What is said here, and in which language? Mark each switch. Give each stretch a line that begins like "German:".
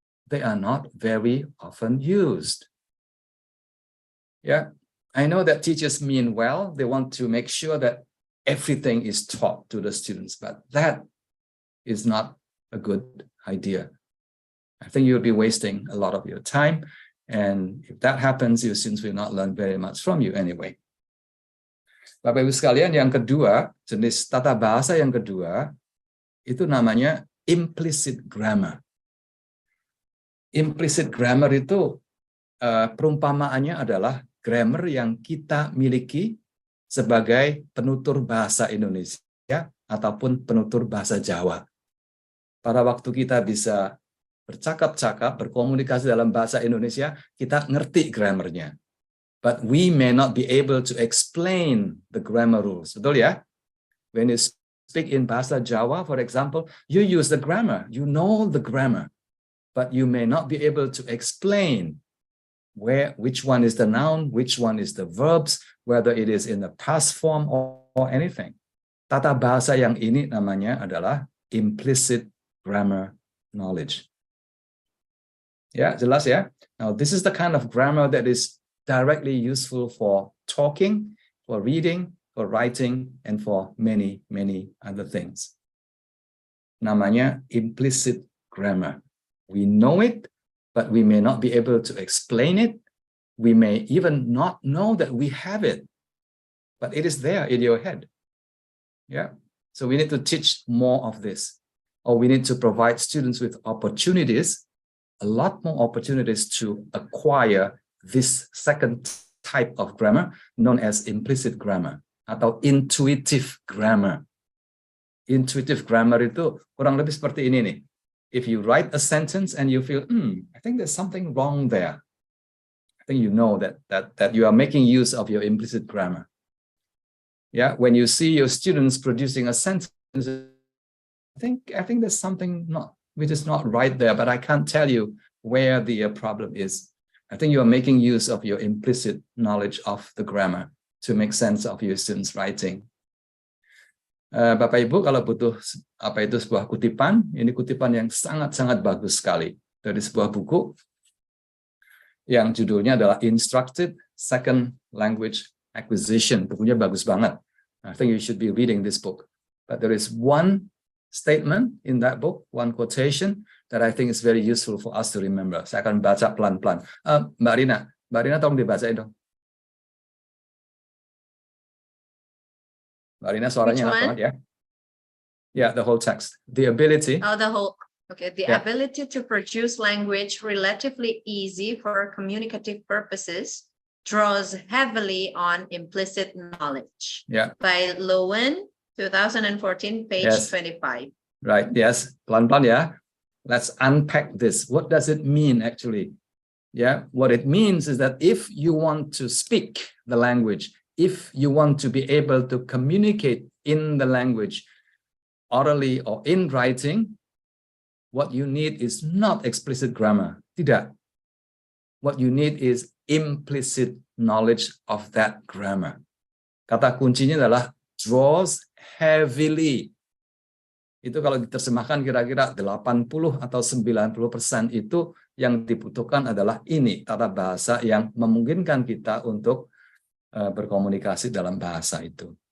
English: They are not very often used. Yeah, I know that teachers mean well. They want to make sure that everything is taught to the students, but that is not a good idea. I think you'll be wasting a lot of your time. And if that happens, your students will not learn very much from you anyway.
Indonesian: Bapak Ibu sekalian, yang kedua, jenis tata bahasa yang kedua, itu namanya implicit grammar. Implicit grammar itu perumpamaannya adalah grammar yang kita miliki sebagai penutur bahasa Indonesia ataupun penutur bahasa Jawa. Pada waktu kita bisa bercakap-cakap, berkomunikasi dalam bahasa Indonesia, kita ngerti grammarnya.
English: But we may not be able to explain the grammar rules.
Indonesian: Betul ya?
English: When you speak in bahasa Jawa, for example, you use the grammar. You know the grammar. But you may not be able to explain which one is the noun, which one is the verbs, whether it is in the past form or anything.
Indonesian: Tata bahasa yang ini namanya adalah implicit grammar knowledge. Ya, jelas ya.
English: Now, this is the kind of grammar that is directly useful for talking, for reading, for writing, and for many other things.
Indonesian: Namanya
English: implicit grammar. We know it, but we may not be able to explain it. We may even not know that we have it, but it is there in your head. Yeah. So we need to teach more of this, or we need to provide students with opportunities, a lot more opportunities to acquire this second type of grammar known as implicit grammar atau intuitive grammar.
Indonesian: Intuitive grammar itu kurang lebih seperti ini nih.
English: If you write a sentence and you feel, I think there's something wrong there. I think you know that you are making use of your implicit grammar. Yeah, when you see your students producing a sentence, I think there's something which is not right there, but I can't tell you where the problem is. I think you are making use of your implicit knowledge of the grammar to make sense of your students' writing.
Indonesian: Bapak Ibu kalau butuh apa itu sebuah kutipan, ini kutipan yang sangat-sangat bagus sekali dari sebuah buku yang judulnya adalah Instructed Second Language Acquisition. Bukunya bagus banget.
English: I think you should be reading this book. But there is one statement in that book, one quotation that I think is very useful for us to remember.
Indonesian: Saya akan baca pelan-pelan. Mbak Rina tolong dibacain dong. Mbak Rina suaranya enak banget ya.
English: Yeah, the whole text. The ability. Oh, the whole. Okay, the ability to produce language relatively easy for communicative purposes draws heavily on implicit knowledge. Yeah. By Lowen, 2014, page 25. Right. Yes.
Indonesian: Pelan-pelan ya.
English: Let's unpack this. What does it mean actually? Yeah. What it means is that if you want to speak the language, if you want to be able to communicate in the language, orally or in writing, what you need is not explicit grammar.
Indonesian: Tidak.
English: What you need is implicit knowledge of that grammar.
Indonesian: Kata kuncinya adalah
English: draws heavily.
Indonesian: Itu kalau diterjemahkan kira-kira 80 atau 90% itu yang dibutuhkan adalah ini, tata bahasa yang memungkinkan kita untuk berkomunikasi dalam bahasa itu.